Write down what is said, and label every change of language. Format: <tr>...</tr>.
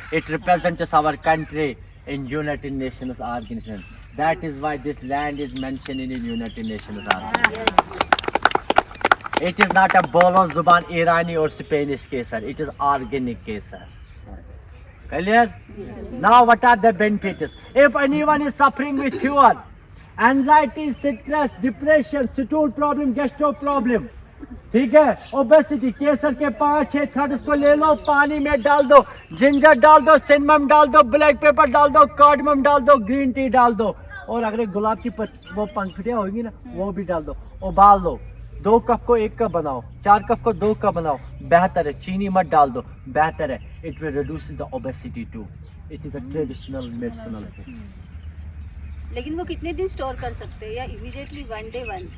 <en>It represents our country in United Nations organization. That is why this land is mentioned in United Nations organization. It is not a Bolo Zuban, Irani or Spanish Kesar. It is organic Kesar. Clear? Yes. Now, what are the benefits?</en> <hi>If anyone is suffering with fever, anxiety, stress, depression, stool problem, gastro problem, ठीक है, obesity, केसर के 5-6 threads को ले लो, पानी में डाल दो, ginger डाल दो, सिनेमम डाल दो, ब्लैक पेपर डाल दो, कार्डमम डाल दो, ग्रीन टी डाल दो, और अगर गुलाब की वो पंखुड़ियाँ होगी ना, वो भी डाल दो, उबाल दो। 2 कप को 1 कप बनाओ, 4 कप को 2 कप बनाओ, बेहतर है। चीनी मत डाल दो, बेहतर है। It will reduce the obesity to.</hi> <en>It is a traditional medicinal book.</en> <hi>लेकिन वो कितने दिन स्टोर कर सकते हैं या इमीडिएटली वन डे वन?</hi>